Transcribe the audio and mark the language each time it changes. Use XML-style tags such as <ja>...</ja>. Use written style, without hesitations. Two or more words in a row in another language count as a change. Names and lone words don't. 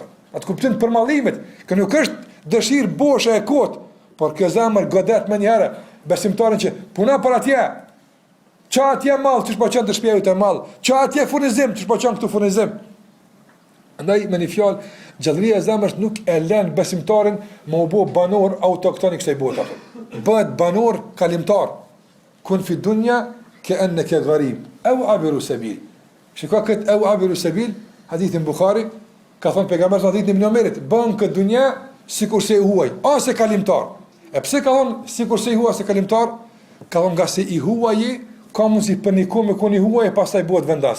<sq>Atë kuptim të përmallimit, që nuk është dëshirë boshe e kot, por kjo zemër godet më një herë besimtarin që puna për atje. Ça atje mall, ç'ish po qen të shpjeu të mall. Ça atje furnizim, ç'ish po qen këtu furnizim. Andaj me një fjalë, gjallëria e zemrës nuk e lën besimtarin më u bë banor autokton i kësaj bote. Bëhet banor kalimtar.</sq> <ar>كن في الدنيا كأنك غريب أو عابر سبيل.</ar> <sq>Shiko këtë</sq> <ar>أو عابر سبيل,</ar> <sq>hadithin Bukhari, ka thonë pejgamberi hadithin Ibn Omerit, bën këtë dunja sikur se i huaj, ose kalimtar. E pse ka thonë sikur se i huaj, ose kalimtar? Ka thonë nga se i huaji, ka mundsi për një kohë me koni huaj e pastaj bëhet vendas.</sq>